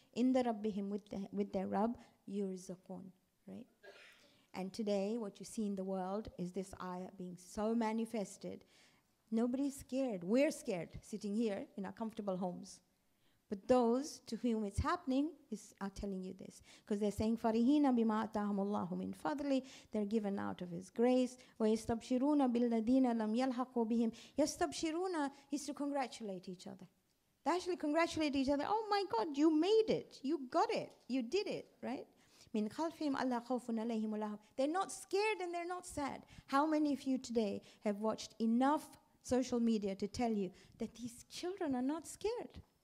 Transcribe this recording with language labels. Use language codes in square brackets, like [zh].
[en] In the Rabbihim, with their Rabb, yurzaqun. Right? And today, what you see in the world is this ayah being so manifested. Nobody's scared. We're scared, sitting here in our comfortable homes. But those to whom it's happening are telling you this. Because they're saying, [ar] فَرِهِينَ بِمَا أَتَاهُمُ اللَّهُ مِنْ فَضْلِ. [en] They're given out of His grace. [ar] وَيَسْتَبْشِرُونَ بِالَّذِينَ لَمْ يَلْحَقُوا بِهِمْ. يَسْتَبْشِرُونَ [en] is to congratulate each other. They actually congratulate each other. Oh my God, you made it. You got it. You did it, right? [ar] مِنْ خَلْفِهِمْ أَلَّا خَوْفٌ عَلَيْهِمْ وَلَا هُمْ. [en] They're not scared and they're not sad. How many of you today have watched enough social media to tell you that these children are not scared?